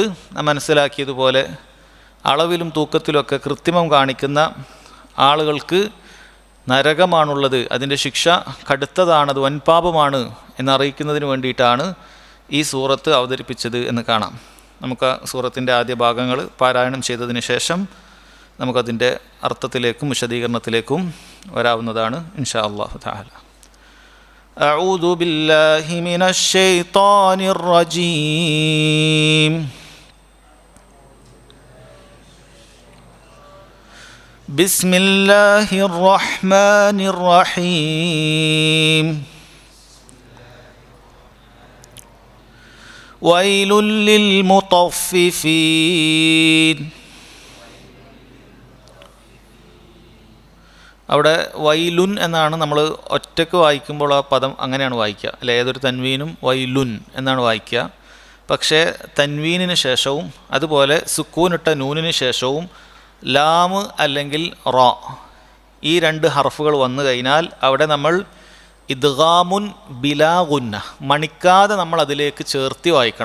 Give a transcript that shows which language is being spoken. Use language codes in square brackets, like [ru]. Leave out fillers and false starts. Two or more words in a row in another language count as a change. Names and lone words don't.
[ml] നാം മനസ്സിലാക്കിയതുപോലെ അളവിലും തൂക്കത്തിലുമൊക്കെ കൃത്രിമം കാണിക്കുന്ന ആളുകൾക്ക് നരകമാണുള്ളത്, അതിൻ്റെ ശിക്ഷ കടുത്തതാണ്, അത് വൻപാപമാണ് എന്നറിയിക്കുന്നതിന് വേണ്ടിയിട്ടാണ് ഈ സൂറത്ത് അവതരിപ്പിച്ചത് എന്ന് കാണാം. നമുക്ക് സൂറത്തിൻ്റെ ആദ്യ ഭാഗങ്ങൾ പാരായണം ചെയ്തതിന് ശേഷം നമുക്കതിൻ്റെ അർത്ഥത്തിലേക്കും വിശദീകരണത്തിലേക്കും വരാവുന്നതാണ് [ar] إن شاء الله تعالى. أعوذ بالله من الشيطان الرجيم بسم الله الرحمن الرحيم ويل للمطففين. [ml] അവിടെ വൈലുൻ എന്നാണ് നമ്മൾ ഒറ്റയ്ക്ക് വായിക്കുമ്പോൾ ആ പദം അങ്ങനെയാണ് വായിക്കുക, അല്ലെ? ഏതൊരു തൻവീനും വൈലുൻ എന്നാണ് വായിക്കുക. പക്ഷേ തൻവീനിന് ശേഷവും അതുപോലെ സുക്കൂനിട്ട നൂനിന് ശേഷവും ലാമ് അല്ലെങ്കിൽ റ ഈ രണ്ട് ഹർഫുകൾ വന്നു കഴിഞ്ഞാൽ അവിടെ നമ്മൾ [ar] إدغام بلا غنة, [ml] മണിക്കാതെ നമ്മൾ അതിലേക്ക് ചേർത്തി വായിക്കണം.